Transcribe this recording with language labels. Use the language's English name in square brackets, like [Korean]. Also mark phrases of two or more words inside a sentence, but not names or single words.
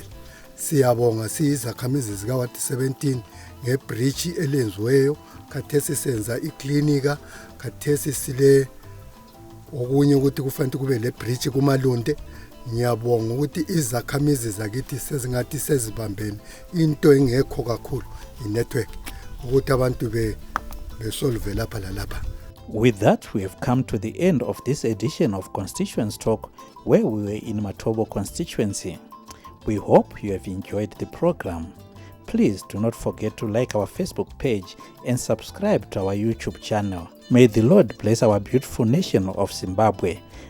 [North Ndebele] Siyabonga siyizakhamizi zika ward 17 ngebridge elenziweyo, khathesi senza iklinika, khathesi sile okunye ukuthi kufanele kube le bridge kumalunde. Ngiyabonga ukuthi izakhamizi zakithi sezingathi sezibambene into engekho kakhulu inetwork ukuthi abantu besolve lapha lalapha. [English] With that, we have come to the end of this edition of Constituents Talk, where we were in Matobo constituency. We hope you have enjoyed the program. Please do not forget to like our Facebook page and subscribe to our YouTube channel. May the Lord bless our beautiful nation of Zimbabwe.